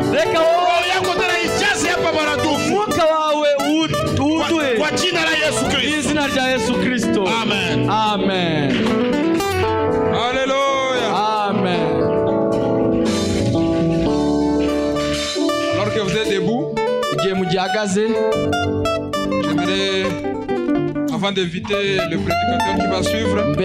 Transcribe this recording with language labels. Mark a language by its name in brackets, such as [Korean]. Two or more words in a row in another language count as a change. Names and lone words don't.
[Kinyarwanda] Reka [Swahili] roho yako tena ijaze hapa maradufu. [Kinyarwanda] Mwuka wawe uduhe. [Swahili] Kwa jina la Yesu Kristo. [Kinyarwanda] Izina rya Yesu Kristo. Amen. Amen. Alléluia. Amen. [French] Alors que vous êtes debout, j'aimerais, avant d'inviter le prédicateur qui va suivre,